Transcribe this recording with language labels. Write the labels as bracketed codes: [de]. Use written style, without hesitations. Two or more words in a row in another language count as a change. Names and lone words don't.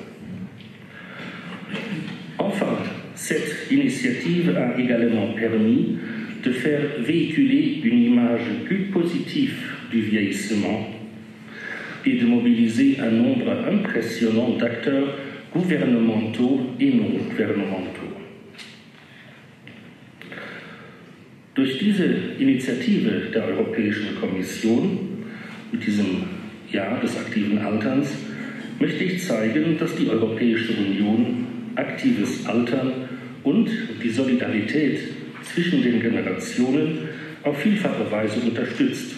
[fr] Enfin, cette initiative a également permis de faire véhiculer une image plus positive du vieillissement et de mobiliser un nombre impressionnant d'acteurs gouvernementaux et non gouvernementaux. [de] Durch diese Initiative der Europäischen Kommission mit diesem Jahr des aktiven Alterns möchte ich zeigen, dass die Europäische Union aktives Altern und die Solidarität zwischen den Generationen auf vielfache Weise unterstützt.